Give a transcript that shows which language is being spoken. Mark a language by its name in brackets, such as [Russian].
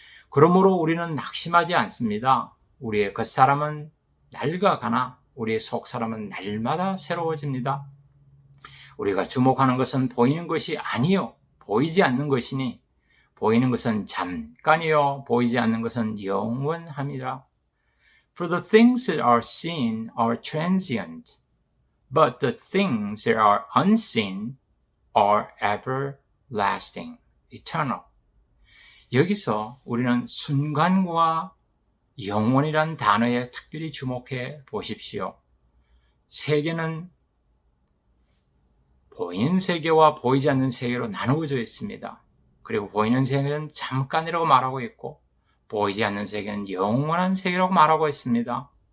[Korean] 그러므로 우리는 낙심하지 않습니다. 우리의 겉사람은 낡아가나 우리의 속사람은 날마다 새로워집니다. 우리가 주목하는 것은 보이는 것이 아니요 보이지 않는 것이니 보이는 것은 잠깐이요 보이지 않는 것은 영원함이라. [English] For the things that are seen are transient, but the things that are unseen are everlasting, eternal. [Korean] 여기서 우리는 순간과 영원이란 단어에 특별히 주목해 보십시오. 세계는 보이는 세계와 보이지 않는 세계로 나누어져 있습니다. 그리고 보이는 세계는 잠깐이라고 말하고 있고 보이지 않는 세계는 영원한 세계라고 말하고 있습니다.